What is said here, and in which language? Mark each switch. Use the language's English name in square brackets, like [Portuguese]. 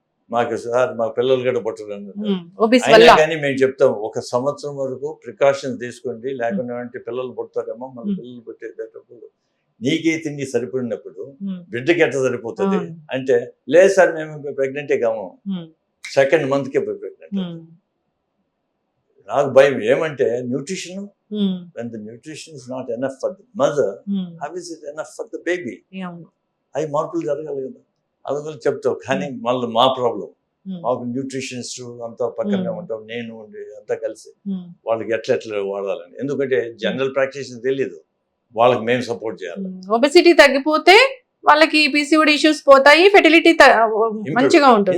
[Telugu] మాకు సార్ మా పిల్లలు కూడా పట్టరు అయినా కానీ మేము చెప్తాం, 1 సంవత్సరం వరకు ప్రికాషన్స్ తీసుకోండి, లేకుండా పిల్లలు పుడతారేమో. మన పిల్లలు పుట్టేటప్పుడు నీకే తిండి సరిపడినప్పుడు బిడ్డకి ఎట్లా సరిపోతుంది అంటే, లేదు సార్ మేము ప్రెగ్నెంటే కాము, 2nd మంత్కే ప్రెగ్నెంట్. నాకు భయం ఏమంటే nutrition. [English] when the nutrition is not enough for the mother, how is it enough for the baby? [Telugu] అవి మార్పులు జరగాలి కదా, అందువల్ల చెప్తావు. కానీ మళ్ళీ మా ప్రాబ్లం, మాకు న్యూట్రిషనిస్ట్ అంతా పక్కనే ఉంటాం, నేను ఉండి అంతా కలిసి వాళ్ళకి ఎట్లా వాడాలని. ఎందుకంటే జనరల్ ప్రాక్టీస్ తెలియదు వాళ్ళకి, మేము సపోర్ట్ చేయాలి. ఒబెసిటీ తగ్గిపోతే వాళ్ళకి పీసీఓడి ఇష్యూస్ పోతాయి, ఫెర్టిలిటీ మంచిగా ఉంటుంది.